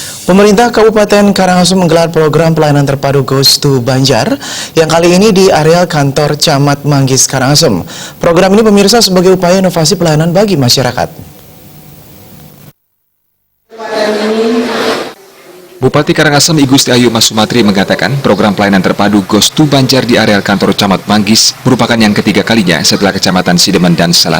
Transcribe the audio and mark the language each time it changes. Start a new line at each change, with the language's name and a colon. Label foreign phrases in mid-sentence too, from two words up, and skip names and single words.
Indonesian: Pemerintah Kabupaten Karangasem menggelar program pelayanan terpadu Goes to Banjar yang kali ini di areal kantor Camat Manggis Karangasem. Program ini pemirsa sebagai upaya inovasi pelayanan bagi masyarakat. Bupati Karangasem I Gusti Ayu Mas Sumatri mengatakan program pelayanan terpadu Goes to Banjar di areal kantor Camat Manggis merupakan yang ketiga kalinya setelah Kecamatan Sidemen dan Salat.